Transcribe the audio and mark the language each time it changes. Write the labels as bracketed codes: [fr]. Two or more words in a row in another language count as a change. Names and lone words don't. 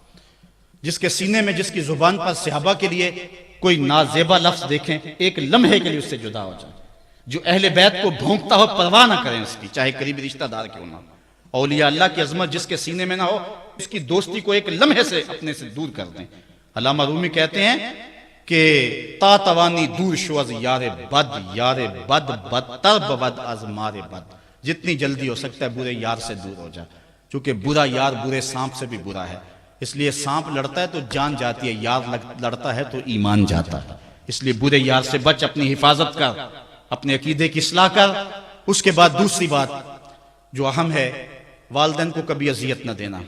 [ur] جس کے سینے میں, جس کی زبان پر صحابہ کے لیے کوئی نازیبا لفظ دیکھیں, ایک لمحے کے لیے اس سے جدا ہو جائیں. جو اہل بیت کو بھونکتا ہو پرواہ نہ کریں اس کی, چاہے قریبی رشتہ دار کیوں نہ. اولیاء اللہ کی عظمت جس کے سینے میں نہ ہو, اس کی دوستی کو ایک لمحے سے اپنے سے دور کر دیں. علامہ رومی کہتے ہیں کہ [fa] تا توانی دور شو از یار بد بدتر بود از مار بد. [ur] جتنی جلدی ہو سکتا ہے برے یار سے دور ہو جا, چونکہ برا یار برے سانپ سے بھی برا ہے. اس لیے سانپ لڑتا ہے تو جان جاتی ہے, یار لڑتا ہے تو ایمان جاتا ہے. اس لیے برے یار سے بچ, اپنی حفاظت کر, اپنے عقیدے کی اصلاح کر. اس کے بعد دوسری بات جو اہم ہے, والدین کو کبھی اذیت نہ دینا.